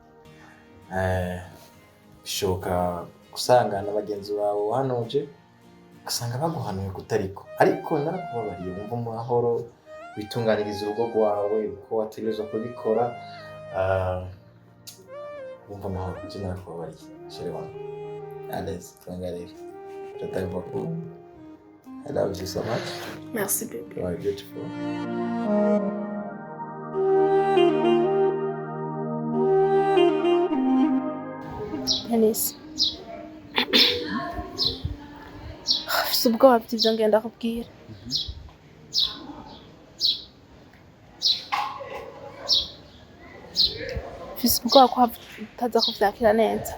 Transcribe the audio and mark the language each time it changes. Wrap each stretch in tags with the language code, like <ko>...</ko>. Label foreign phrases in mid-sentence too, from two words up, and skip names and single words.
<rn>Bishoboka gusanga n'abagenzi bawe wanoje ugasanga baguhanuye kutariko. Ariko narakubabariye wumva mu mahoro witunganiriza urugo rwawe uko wategerezwa kubikora. Wumva amahoro icyo narakubabariye.</rn> <sw>Shere wangu.</sw> <fr>Allez, tuangalie. Je t'aime beaucoup.</fr> <en>I love you so much.</en> <fr>Merci baby.</fr> <en>You are beautiful. Denise.</en> <rn>Mfise ubwoba bw'ivyo ngenda kubwira. Mfise ubwoba ko utaza kuvyakira neza.</rn>